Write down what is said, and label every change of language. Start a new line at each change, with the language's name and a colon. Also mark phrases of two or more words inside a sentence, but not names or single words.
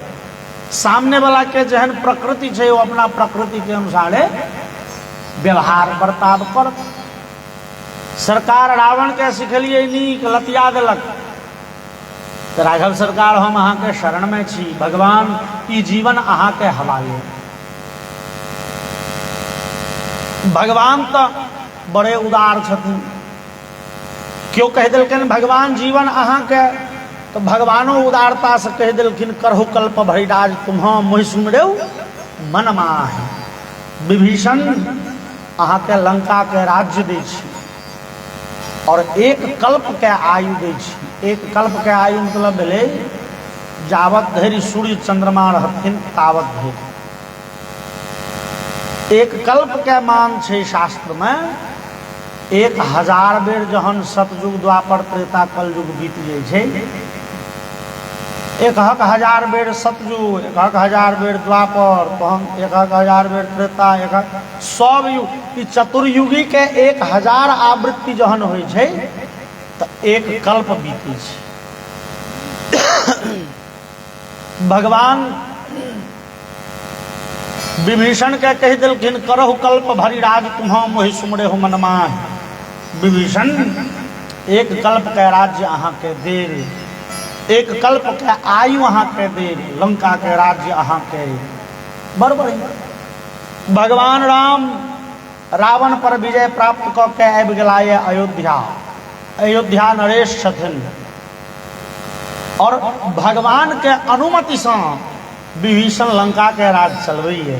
Maithili: सामने वाला के जहन प्रकृति छै वो अपना प्रकृति के अनुसारे व्यवहार बर्ताव करत। सरकार रावण के सिखलिए नीक लतिया देलक, तो राघव सरकार हम अहाँ के शरण में छी, भगवान ई जीवन अहाँ के हवाले। भगवान तो बड़े उदार छथिन, क्यों कह दिलखिन भगवान जीवन अहाँ के, तो भगवानो उदारता से कह दिलखिन
Awadhi: करहु कल्प भरिराज तुम्हां मोहि सुमरेउ मन माहि।
Maithili: विभीषण अहाँ के लंका के राज्य दै छी और एक कल्प के आयु दै छी। एक कल्प के आयु मतलब भेलै जावत धरि सूर्य चंद्रमा रहथिन तावत धरि। एक कल्प के मान छै शास्त्र में 1000 बेर जहन सतयुग द्वापर त्रेता कलयुग बीत जाइ छै, 1000 बेर सतयुग, 1000 बेर द्वापर, तहन 1000 बेर त्रेता, सब युग, चतुर्युगी के 1000 आवृत्ति जहन होइ छै तो एक कल्प बीते छै। भगवान विभीषण के कह दिलखिन
Awadhi: करहु कल्प भरिराज तुम्हां मोहि सुमरेहु मन माहि।
Maithili: विभीषण एक कल्प के राज्य अहाँ के देर, एक कल्प के आयु अहाँ के देर, लंका के राज्य अहाँ के बरबर। भगवान राम रावण पर विजय प्राप्त क के आबि गेला ये अयोध्या। अयोध्या नरेश छथिन और भगवान के अनुमति से विभीषण लंका के राज चलबैए।